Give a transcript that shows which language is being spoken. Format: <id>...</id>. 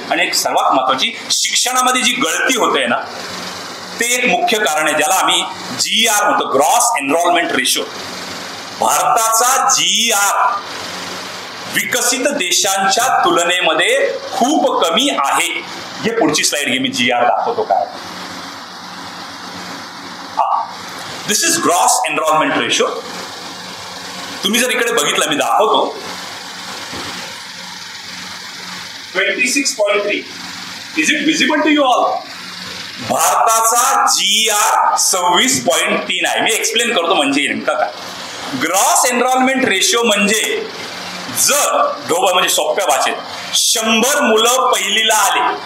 <mr>आणि एक सर्वात महत्वाची, शिक्षणामध्ये जी गळती होते ना, ते एक मुख्य कारण आहे, ज्याला आम्ही GER म्हणतो, ग्रॉस एनरोलमेंट रेशो. भारताचा GER विकसित देशांच्या तुलनेमध्ये खूप कमी आहे. हे पुढची स्लाइड घे, मी GER दाखवतो काय.</mr> <en>This is gross enrolment ratio.</en> <mr>तुम्ही जर इकडे बघितलं, मी दाखवतो, 26.3.</mr> <en>Is it visible to you all?</en> <mr>भारताचा GER 26.3 आहे. मी एक्सप्लेन करतो म्हणजे नेमका काय. ग्रॉस एनरोलमेंट रेशो म्हणजे जर ढोबळ, म्हणजे सोप्या भाषेत, 100 मुलं पहिलीला आले</mr>